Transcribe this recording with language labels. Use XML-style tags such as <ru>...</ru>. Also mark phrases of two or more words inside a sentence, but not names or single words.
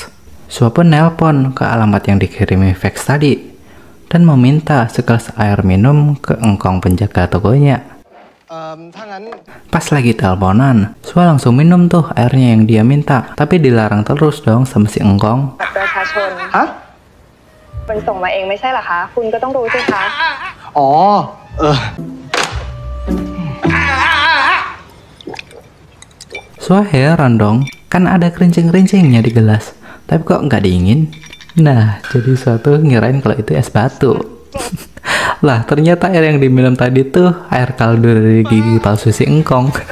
<id>Sua pun nelpon ke alamat yang dikirimi fax tadi dan meminta segelas air minum ke engkong penjaga tokonya.</id> <th>ถ้างั้น</th> <id>Pas lagi teleponan, Sua langsung minum tuh airnya yang dia minta, tapi dilarang terus dong sama si engkong.</id> <th>บัตรประชาชน ฮะ มันส่งมาเองไม่ใช่เหรอคะ คุณก็ต้องรู้สิคะ อ๋อ</th> <id>Sua heran dong, kan ada kerincing-kerincingnya di gelas, tapi kok nggak dingin? Nah, jadi suatu ngirain kalau itu es batu. Lah, ternyata air yang diminum tadi tuh air kaldu dari gigi palsu si engkong.</id>